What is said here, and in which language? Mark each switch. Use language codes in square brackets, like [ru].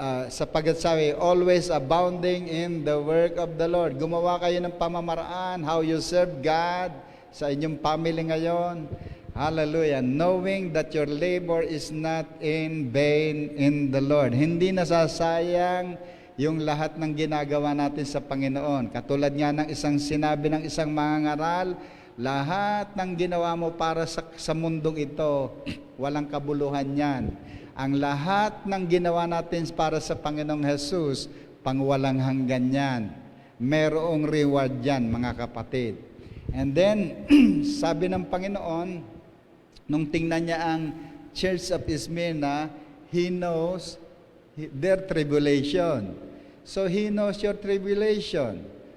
[tl] Sapagat sabi, [en] always abounding in the work of the Lord. [tl] Gumawa kayo ng pamamaraan, [en] how you serve God [tl] sa inyong family ngayon. [en] Hallelujah. Knowing that your labor is not in vain in the Lord. [tl] Hindi nasasayang yung lahat ng ginagawa natin sa Panginoon. Katulad nga ng isang sinabi ng isang mangangaral, lahat ng ginawa mo para sa mundong ito, walang kabuluhan yan. Ang lahat ng ginawa natin para sa Panginoong Jesus, pangwalang hanggan yan. Merong reward yan, mga kapatid. [en] And then, [tl] sabi ng Panginoon, nung tingnan niya ang [en] Church of Smyrna, He knows their tribulation. So He knows your tribulation.